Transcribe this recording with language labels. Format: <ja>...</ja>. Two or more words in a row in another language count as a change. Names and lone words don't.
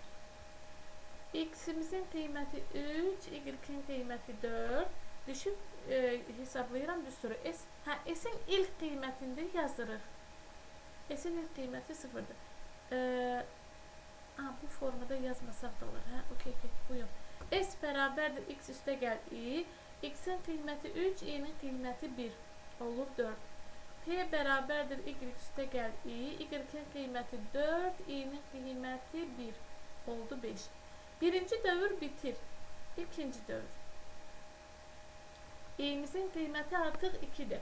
<az>X-imizin qiyməti 3, y-in qiyməti 4. Düşüb hesablayıram düsturu. S-in ilk qiymətində yazırıq. S-in ilk qiyməti 0-dır. Bu formada yazmasaq da olur. Okey, buyur. S bərabərdir x üstəgəl i. X-in qiyməti 3, i-nin qiyməti 1. Olur 4. P bərabərdir y üstəgəl i. Y-in qiyməti 4, i-nin qiyməti 1. Oldu 5. Birinci dövr bitir. İkinci dövr. i'mizin qiyməti artıq 2-dir.</az>